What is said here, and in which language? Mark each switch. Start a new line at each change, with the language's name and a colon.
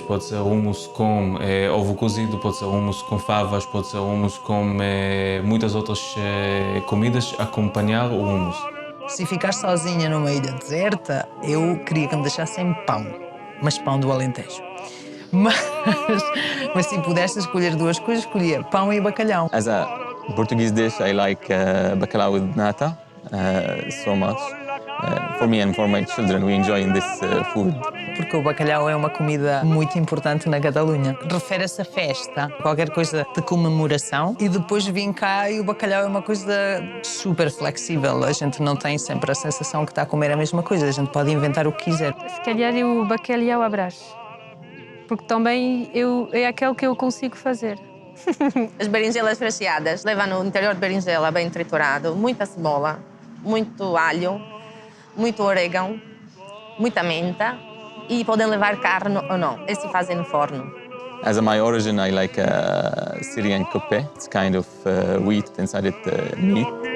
Portuguese: Pode ser hummus com ovo cozido, pode ser hummus com favas, pode ser hummus com muitas outras comidas acompanhar o hummus. Se ficar sozinha numa ilha deserta, eu queria que me deixassem pão, mas pão do Alentejo. Mas se pudesse escolher duas coisas, escolhia pão e bacalhau.
English: As a Portuguese dish, I like bacalhau with nata so much. For me and for my children, we enjoy this food.
Portuguese: Porque o bacalhau é uma comida muito importante na Catalunha. Refere-se a festa, qualquer coisa de comemoração. E depois vim cá e o bacalhau é uma coisa super flexível. A gente não tem sempre a sensação que está a comer a mesma coisa. A gente pode inventar o que quiser. Se calhar é o bacalhau à Brás. Porque também é aquele que eu consigo fazer. As berinjelas recheadas levam no interior de berinjela bem triturado, muita cebola, muito alho, muito orégano, muita menta e podem levar carne ou não. E se fazem no forno.
English: As a my origin, I like Syrian kuppe. It's kind of wheat inside it, meat.